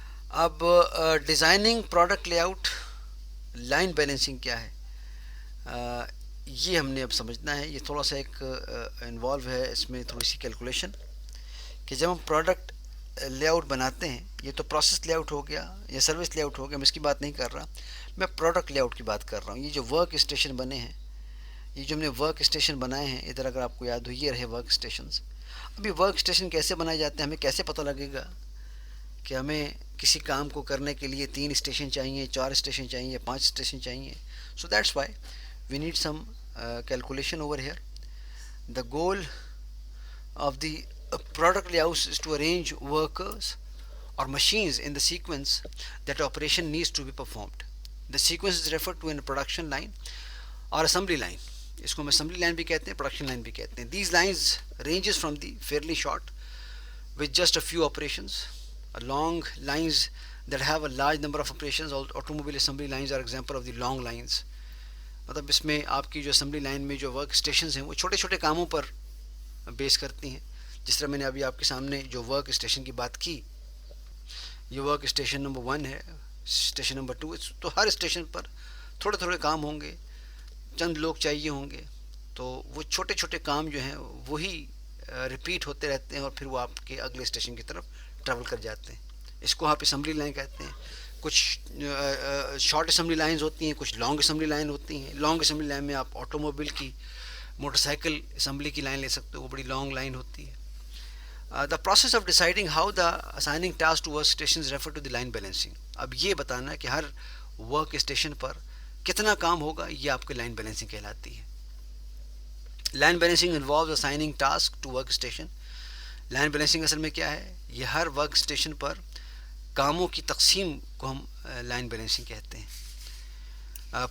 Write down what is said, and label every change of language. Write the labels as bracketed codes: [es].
[ur] اب designing product lay out, line balancing کیا ہے، یہ ہم نے اب سمجھنا ہے. یہ تھوڑا سا ایک انوالو ہے اس میں تھوڑی سی کیلکولیشن، کہ جب ہم پروڈکٹ لے آؤٹ بناتے ہیں، یہ تو پروسیس لے آؤٹ ہو گیا یا سروس لے آؤٹ ہو گیا، میں اس کی بات نہیں کر رہا، میں پروڈکٹ لے آؤٹ کی بات کر رہا ہوں. یہ جو ورک اسٹیشن بنے ہیں، یہ جو ہم نے ورک اسٹیشن بنائے ہیں، ادھر اگر آپ کو یاد ہو یہ رہے ورک اسٹیشنز. ابھی ورک اسٹیشن کیسے بنائے جاتے ہیں، ہمیں کیسے پتہ لگے گا کہ ہمیں کسی کام کو کرنے کے لیے 3 اسٹیشن چاہیے، 4 اسٹیشن چاہیے، 5 اسٹیشن چاہیے. [en] So that's why we need some calculation over here. The goal of the product layouts is to arrange workers or machines in the sequence that operation needs to be performed. The sequence is referred to in a production line or assembly line. [ur] اس کو ہم assembly line بھی کہتے ہیں، production line بھی کہتے ہیں. [en] These lines ranges from the fairly short with just a few operations, long lines that have a large number of operations. Automobile assembly lines are example of the long lines. [ur] مطلب اس میں آپ کی جو assembly line میں جو work stations ہیں وہ چھوٹے چھوٹے کاموں پر بیس کرتی ہیں. جس طرح میں نے ابھی آپ کے سامنے جو ورک اسٹیشن کی بات کی، یہ ورک اسٹیشن نمبر 1 ہے، اسٹیشن نمبر 2. تو ہر اسٹیشن پر تھوڑے تھوڑے کام ہوں گے، چند لوگ چاہیے ہوں گے. تو وہ چھوٹے چھوٹے کام جو ہیں وہی ریپیٹ ہوتے رہتے ہیں اور پھر وہ آپ کے اگلے اسٹیشن کی طرف ٹریول کر جاتے ہیں. اس کو آپ اسمبلی لائن کہتے ہیں. کچھ شارٹ اسمبلی لائنز ہوتی ہیں، کچھ لانگ اسمبلی لائن ہوتی ہیں. لانگ اسمبلی لائن میں آپ آٹو موبائل کی، موٹر سائیکل اسمبلی کی لائن لے سکتے ہو، وہ بڑی لانگ لائن ہوتی ہے. [en] The process of deciding how the assigning task to work station refer to the line balancing. [ur] اب یہ بتانا کہ ہر ورک اسٹیشن پر کتنا کام ہوگا، یہ آپ کی لائن بیلنسنگ کہلاتی ہے. [en] Line balancing involves assigning task to work station. [ur] Line balancing اصل میں کیا ہے، یہ ہر ورک اسٹیشن پر کاموں کی تقسیم کو ہم لائن بیلنسنگ کہتے ہیں.